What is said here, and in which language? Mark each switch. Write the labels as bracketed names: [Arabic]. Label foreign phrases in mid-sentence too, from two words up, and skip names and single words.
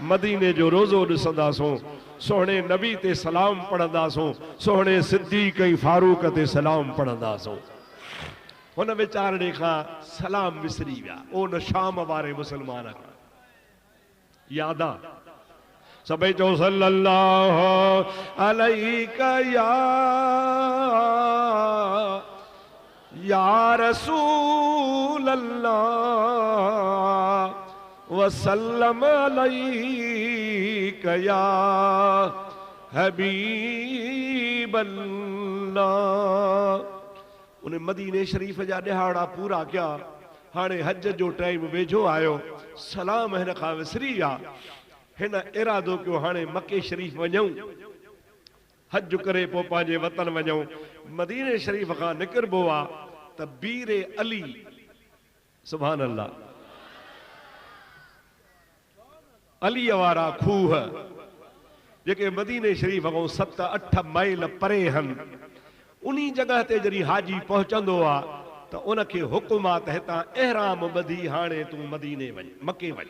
[Sindhi] मदीने जो रोज़ो ॾिसंदासूं, सोहणे नबी ते सलाम पढ़ंदासूं, सोहणे सिद्दीक़ ऐं फारूक ते सलाम पढ़ंदासूं। हुन वीचारणे खां सलाम विसरी विया, उन शाम वारे मुसलमान खां याद आ। सभई चओ [Arabic] صلى الله عليك يا رسول الله وسلم عليك يا حبيب الله. [Sindhi] उन मदीने शरीफ जा ॾिहाड़ा पूरा किया। हाणे हज जो टाइम वेझो आयो, सलाम हिन खां विसरी विया। हिन इरादो कयो हाणे मके शरीफ वञूं, हज करे पोइ पंहिंजे वतन वञूं। मदीने शरीफ खां निकिरबो आहे त बीरे अली, [Arabic] سبحان الله, [Sindhi] अलीअ वारा खूह जेके मदीने शरीफ खां 7-8 माइल परे हन, उन्ही जगह ते जॾहिं हाजी पहुचंदो आहे त उनखे हुकुम आहे त हितां एहराम ॿधी हाणे तूं मदीने वञ, मके वञ।